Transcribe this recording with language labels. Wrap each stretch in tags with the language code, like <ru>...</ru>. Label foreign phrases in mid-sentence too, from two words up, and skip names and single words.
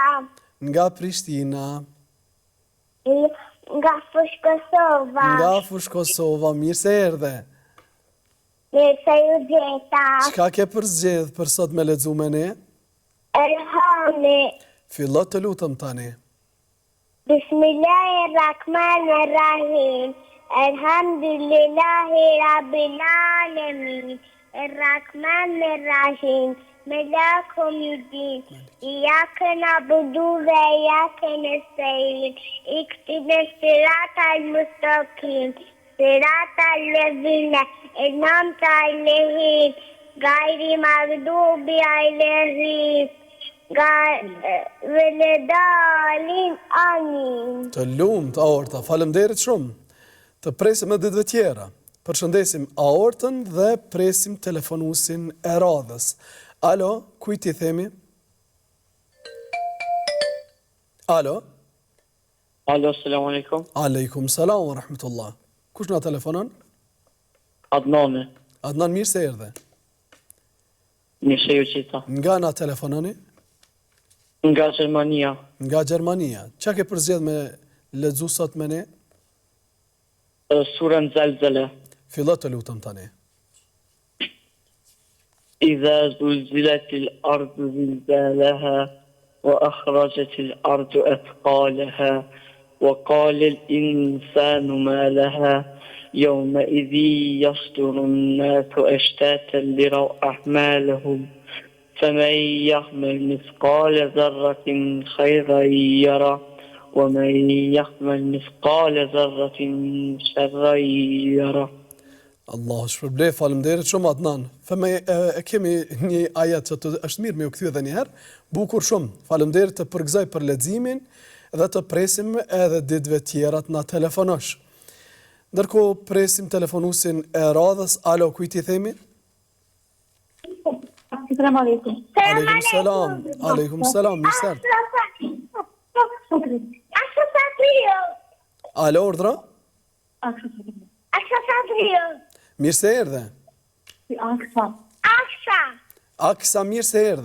<sq>Nga Prishtina. Nga Fush Kosova. Nga Fush Kosova, mirë se erdhe. Mirë se ju gjeta. Çka ke përzgjedh për sot me lexu me ne? Elhami. Fillo të lutem tani.</sq> <ar>بسم الله الرحمن الرحيم. الحمد لله رب العالمين. الرحمن الرحيم. ملاك يوم الدين إياك نعبد وإياك نستعين اهدنا الصراط المستقيم صراط الذين أنعمت عليهم غير المغضوب عليهم ولا الضالين آمين.</ar> <sq>Të lumt Aorta, faleminderit shumë. Të presim edhe ditëve tjera. Përshëndesim Aortën dhe presim telefonusin e radhës. Alo, kujt i themi? Alo?</sq> <ar>Alo, السلام عليكم. وعليكم السلام ورحمة الله.</ar> <sq>Kush na telefonon? Adnani. Adnan, mirë se erdhe. Mirë se ju qita. Nga na telefononi? Nga Gjermania. Nga Gjermania. Qa ke përzgjedh me lexu sot me ne? Surën Zelzele. Fillo të lutem tani.</sq> <ar>إذا زلزلت الأرض زلزالها وأخرجت الأرض أثقالها وقال الإنسان ما لها يومئذ يصدر الناس أشتاتا ليروا أعمالهم فمن يعمل مثقال ذرة خيرا يره ومن يعمل مثقال ذرة شرا يره.</ar> <sq>Allah shpërblej, faleminderit shumë Adnan. Kemi një ajet që është mirë me u kthye edhe një herë, bukur shumë. Faleminderit të përgëzoj për leximin dhe të presim edhe ditëve tjera të na telefonosh. Ndërkohë presim telefonusin e radhës. Alo, kujt i themi?</sq> <ar>السلام عليكم. عليكم السلام. عليكم السلام,</ar> <sq>mirë se erdhe. Alo, urdhra? Mirë se erdhe. Aksa, mirë se erdhe.</sq>